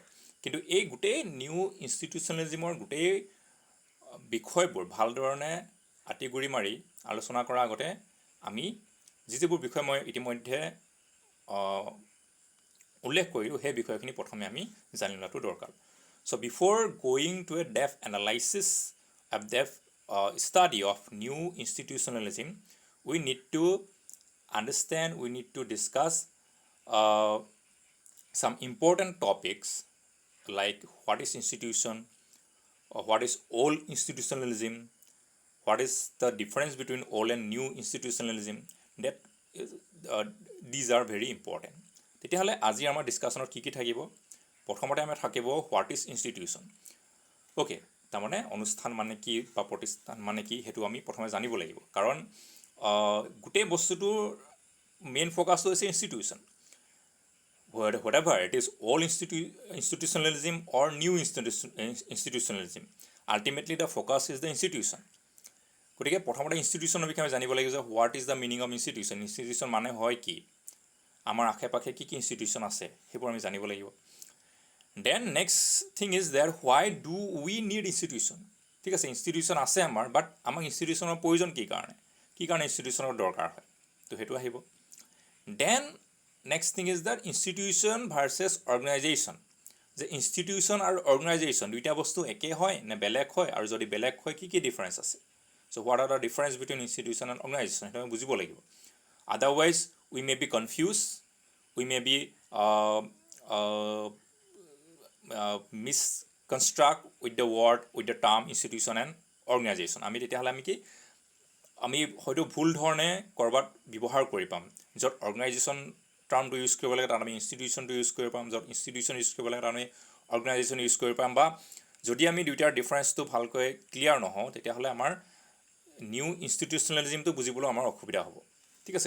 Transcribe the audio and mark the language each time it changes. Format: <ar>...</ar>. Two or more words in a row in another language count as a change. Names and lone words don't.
<as>কিন্তু এই গোটেই</as> <en>new institutionalism</en> <as>গোটেই বিষয়বোৰ ভালধৰণে আঁতিগুৰি মাৰি আলোচনা কৰাৰ আগতে আমি যিবোৰ বিষয় মই ইতিমধ্যে উল্লেখ কৰিলোঁ সেই বিষয়খিনি প্ৰথমে আমি জানি লোৱাটো দৰকাৰ।</as> <en>So before going to a depth analysis, a depth study of new institutionalism, we need to understand, we need to discuss some important topics like what is institution, or what is old institutionalism, what is the difference between old and new institutionalism. That is, these are very important.</en> <as>তেতিয়াহ'লে আজি আমাৰ ডিছকাশ্যনত কি থাকিব? প্ৰথমতে আমাৰ থাকিব</as> <en>what is institution.</en> <as>অ'কে, তাৰমানে অনুষ্ঠান মানে কি বা প্ৰতিষ্ঠান মানে কি সেইটো আমি প্ৰথমে জানিব লাগিব, কাৰণ গোটেই বস্তুটোৰ</as> <en>main focus</en> <as>হৈছে ইনষ্টিটিউশ্যন।</as> <en>whatever it is, old institutionalism or new institutionalism, ultimately the focus is the institution.</en> <as>গতিকে প্ৰথমতে ইনষ্টিটিউশ্যনৰ বিষয়ে আমি জানিব লাগিব যে</as> <en>what is the meaning of institution,</en> <as>ইনষ্টিটিউশ্যন মানে হয় কি, আমাৰ আশে পাশে কি কি ইনষ্টিটিউশ্যন আছে সেইবোৰ আমি জানিব লাগিব।</as> <en>then next thing is there why do we need institution,</en> <as>ঠিক আছে, ইনষ্টিটিউশ্যন আছে আমাৰ, বাট আমাক ইনষ্টিটিউশ্যনৰ প্ৰয়োজন কি কাৰণে ইনষ্টিটিউশ্যনৰ দৰকাৰ হয়, তো সেইটো আহিব।</as> <en>then next thing is that institution versus organization,</en> <as>যে ইনষ্টিটিউশ্যন আৰু অৰ্গেনাইজেশ্যন দুইটা বস্তু একে হয় নে বেলেগ হয়, আৰু যদি বেলেগ হয় কি কি ডিফাৰেঞ্চ আছে।</as> <en>so what are the difference between institution and organization,</en> <as>সেইটো আমি বুজিব লাগিব।</as> <en>otherwise we may be confuse, we may be misconstruct with the word, with the term institution and organization.</en> <as>আমি তেতিয়াহ'লে আমি হয়তো ভুল ধৰণে ক'ৰবাত ব্যৱহাৰ কৰি পাম, য'ত</as> <en>organization term use</en> <as>কৰিব লাগে তাত আমি</as> <en>institution use</en> <as>কৰিব পাম, য'ত</as> <en>institution use</en> <as>কৰিব লাগে তাত আমি</as> <en>organization use</en> <as>কৰিব পাম, বা যদি আমি দুইটাৰ ডিফাৰেঞ্চটো ভালকৈ ক্লিয়াৰ নহওঁ তেতিয়াহ'লে আমাৰ</as> <en>new institutionalism</en> <as>বুজিবলৈ আমাৰ অসুবিধা হ'ব, ঠিক আছে।</as>